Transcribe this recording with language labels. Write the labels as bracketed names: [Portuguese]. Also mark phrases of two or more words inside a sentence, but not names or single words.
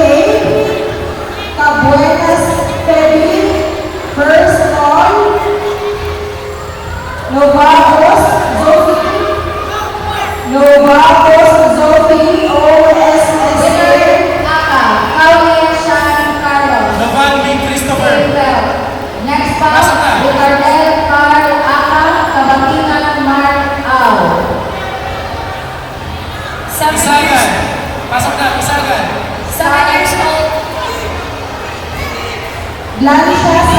[English] Cabuenas Kevin. First call. Novakos Zophie. Novakos Zophie. OSSA. Kaulian Sean Carlos. Novan B. Christopher. Next up, [Filipino] Pasok na. Ricardel Carl Aka, Kabatingan Mark Au. Isagan. Pasok na, Isagan. [English] 7 years old. Blanca